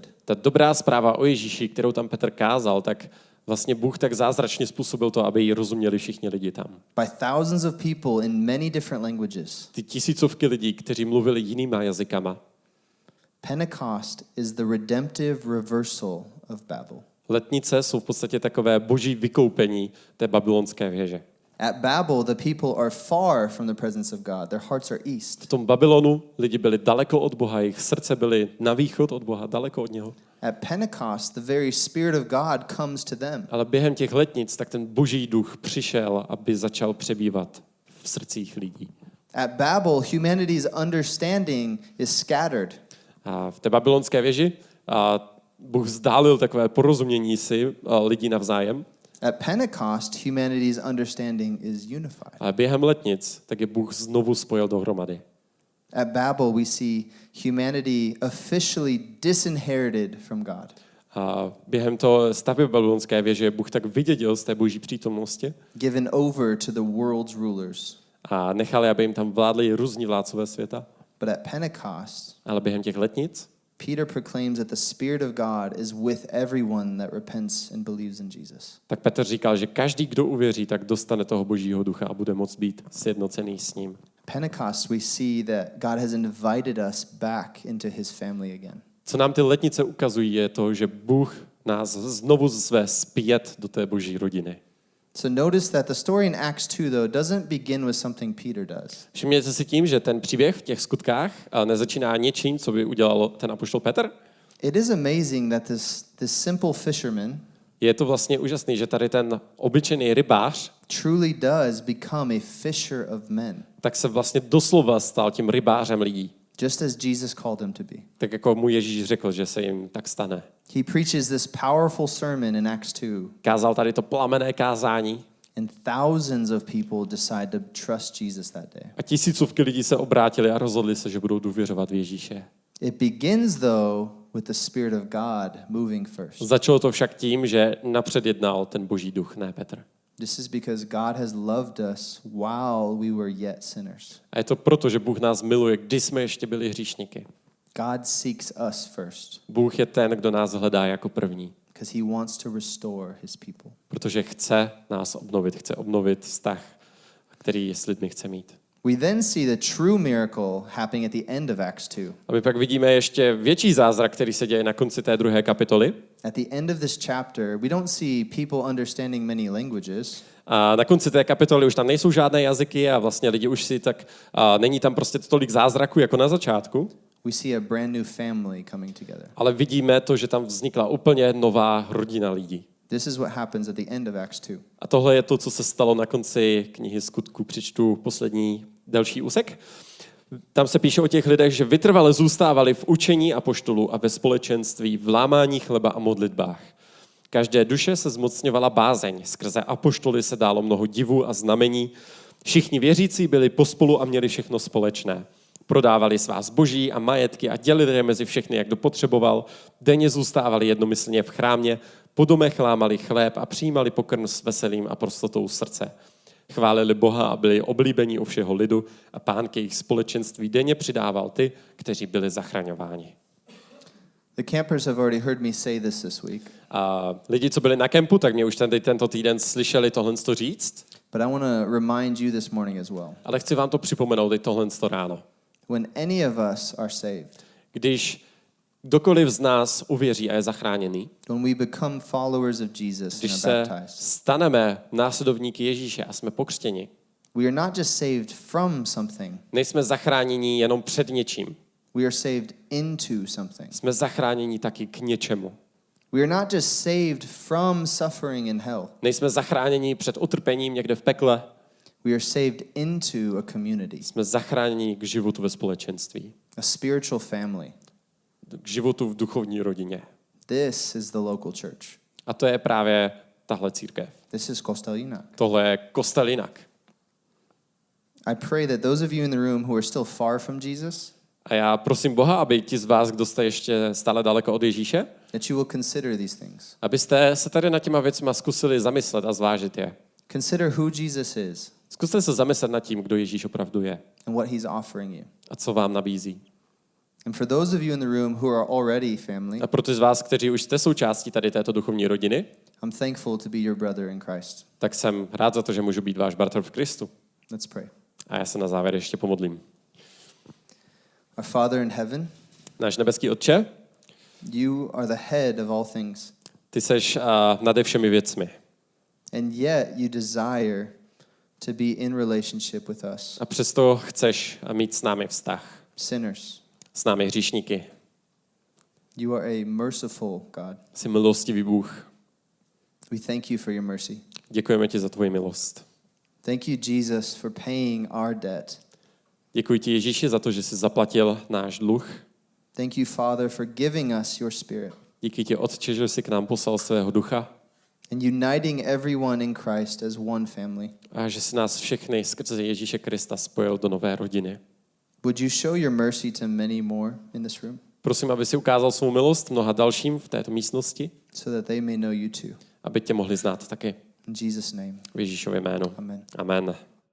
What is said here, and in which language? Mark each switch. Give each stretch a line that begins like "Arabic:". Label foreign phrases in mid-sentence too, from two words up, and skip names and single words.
Czech: Ta dobrá zpráva o Ježíši, kterou tam Petr kázal, tak vlastně Bůh tak zázračně způsobil to, aby ji rozuměli všichni lidi tam.
English: By thousands of people in many different languages.
Czech: Ty tisícovky lidí, kteří mluvili jinýma jazykama.
English: Pentecost is the redemptive reversal of Babel.
Czech: Letnice jsou v podstatě takové boží vykoupení té babylonské věže.
English: At Babel, the people are far from the presence of God. Their hearts are east.
Czech: V tom Babylonu lidi byli daleko od Boha, jejich srdce byly na východ od Boha, daleko od něho.
English: At Pentecost, the very Spirit of God comes to them.
Czech: Ale během těch letnic tak ten boží duch přišel, aby začal přebývat v srdcích lidí.
English: At Babel, humanity's understanding is scattered.
Czech: A v té babylonské věži Bůh vzdálil takové porozumění si lidí navzájem.
English: At Pentecost, humanity's understanding is unified.
Czech: A během letnic tak je Bůh znovu spojil dohromady.
English: At Babel, we see humanity officially disinherited from God.
Czech: A během toho stavby babylonské věže Bůh tak vydědil z té boží přítomnosti
English: Given over to the world's rulers.
Czech: a nechali, aby jim tam vládli různí vládcové světa.
English: But at Pentecost,
Czech: Ale během těch letnic
English: Peter proclaims that the Spirit of God is with everyone that repents and believes in Jesus.
Czech: tak Petr říkal, že každý, kdo uvěří, tak dostane toho božího ducha a bude moct být sjednocený s ním.
English: Pentecost, we see that God has invited us back into his family again.
Czech: Co nám ty letnice ukazují, je to, že Bůh nás znovu zve zpět do té boží rodiny.
English: So notice that the story in Acts 2, though, doesn't begin with something Peter does.
Czech: Všimněte si tím, že ten příběh v těch skutkách nezačíná něčím, co by udělal ten apoštol Petr.
English: It is amazing that this simple fisherman
Czech: Je to vlastně úžasný, že tady ten obyčejný rybář
English: truly does become a fisher of men,
Czech: tak se vlastně doslova stal tím rybářem lidí.
English: just as Jesus called him to be.
Czech: Tak jako mu Ježíš řekl, že se jim tak stane.
English: He preaches this powerful sermon in Acts 2,
Czech: Kázal tady to plamenné kázání
English: and thousands of people decide to trust Jesus that day.
Czech: a tisícovky lidí se obrátili a rozhodli se, že budou důvěřovat v Ježíše.
English: It begins, though, with the Spirit of God moving first.
Czech: Začalo to však tím, že napřed jednal ten boží duch, ne Petr.
English: This is because God has loved us while we were yet sinners.
Czech: A je to proto, že Bůh nás miluje, když jsme ještě byli hříšníky.
English: God seeks us first
Czech: Bůh je ten, kdo nás hledá jako první,
English: because he wants to restore his people.
Czech: protože chce nás obnovit, chce obnovit vztah, který s lidmi chce mít.
English: We then see the true miracle happening at the end of Acts 2.
Czech: A my pak vidíme ještě větší zázrak, který se děje na konci té 2. kapitoly.
English: At the end of this chapter, we don't see people understanding many languages.
Czech: A na konci té kapitoly už tam nejsou žádné jazyky a vlastně lidi už si tak, není tam prostě tolik zázraků jako na začátku,
English: We see a brand new family coming together.
Czech: ale vidíme to, že tam vznikla úplně nová rodina lidí.
English: This is what happens at the end of Acts 2.
Czech: A tohle je to, co se stalo na konci knihy Skutků. Přečtu poslední delší úsek. Tam se píše o těch lidech, že vytrvale zůstávali v učení apoštolů a ve společenství, v lámání chleba a modlitbách. Každé duše se zmocňovala bázeň. Skrze apoštoly se dálo mnoho divů a znamení. Všichni věřící byli pospolu a měli všechno společné. Prodávali svá zboží a majetky a dělili je mezi všechny, jak kdo potřeboval. Denně zůstávali jednomyslně v chrámě, po domech lámali chléb a přijímali pokrm s veselým a prostotou srdce. Chválili Boha a byli oblíbení u všeho lidu a Pán k jejich společenství denně přidával ty, kteří byli zachraňováni.
English: The campers have already heard me say this week,
Czech: A lidi, co byli na kempu, tak mě už tento týden slyšeli tohle říct,
English: but I want to remind you this morning as well.
Czech: ale chci vám to připomenout i tohle ráno.
English: When any of us are saved,
Czech: Když kdokoliv z nás uvěří a je zachráněný,
English: when we become followers of Jesus
Czech: když
English: and
Czech: se
English: are baptized,
Czech: staneme následovníky Ježíše a jsme pokřtěni,
English: we are not just saved from something,
Czech: nejsme zachráněni jenom před něčím,
English: We are saved into something.
Czech: Jsme zachráněni taky k něčemu.
English: We are not just saved from suffering in hell.
Czech: Nejsme zachráněni před utrpením někde v pekle.
English: We are saved into a community,
Czech: Jsme zachráněni k životu ve společenství.
English: a spiritual family.
Czech: K životu v duchovní rodině.
English: This is the local church.
Czech: A to je právě tahle církev.
English: This is Kostel Jinak.
Czech: Tohle je kostel jinak.
English: I pray that those of you in the room who are still far from Jesus,
Czech: A já prosím Boha, aby ti z vás, kdo jste ještě stále daleko od Ježíše,
English: that you will consider these things.
Czech: abyste se tady nad těma věcma zkusili zamyslet a zvážit je.
English: Consider who Jesus is
Czech: Zkuste se zamyslet nad tím, kdo Ježíš opravdu je
English: and what he's offering you.
Czech: a co vám nabízí.
English: And for those of you in the room who are already family,
Czech: A pro ty z vás, kteří už jste součástí tady této duchovní rodiny,
English: I'm thankful to be your brother in Christ.
Czech: tak jsem rád za to, že můžu být váš bratr v Kristu.
English: Let's pray.
Czech: A já se na závěr ještě pomodlím.
English: Our Father in heaven,
Czech: Náš nebeský Otče,
English: you are the head of all things.
Czech: ty seš nade všemi věcmi.
English: And yet you desire to be in relationship with us,
Czech: A přesto chceš mít s námi vztah.
English: sinners.
Czech: S námi hříšníky.
English: You are a merciful God.
Czech: Jsi milostivý Bůh.
English: We thank you for your mercy.
Czech: Děkujeme ti za tvoji milost.
English: Thank you, Jesus, for paying our debt.
Czech: Děkuji ti, Ježíši, za to, že jsi zaplatil náš dluh.
English: Thank you, Father, for giving us your Spirit
Czech: Díky ti, Otče, že jsi k nám poslal svého ducha
English: and uniting everyone in Christ as one family.
Czech: a že jsi nás všechny skrze Ježíše Krista spojil do nové rodiny.
English: Would you show your mercy to many more in this room
Czech: Prosím, aby si ukázal svou milost mnoha dalším v této místnosti,
English: so that they may know you too?
Czech: aby tě mohli znát taky.
English: In Jesus' name,
Czech: V Ježíšově jménu.
English: amen.
Czech: Amen.